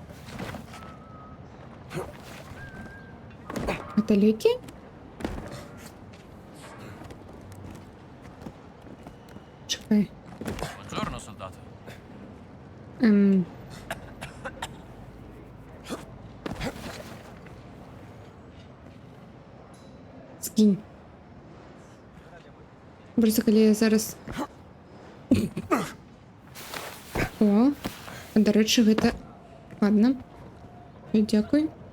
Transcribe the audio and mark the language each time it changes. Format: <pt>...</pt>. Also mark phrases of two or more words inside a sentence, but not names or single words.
<uk>Это ліки? Чекай.</uk> <it>buongiorno, soldato.</it> <uk>Скинь. Просто коли я зараз. О, до речі,</uk> <be>гэта...</be> <uk>Ладно. Дякую.</uk>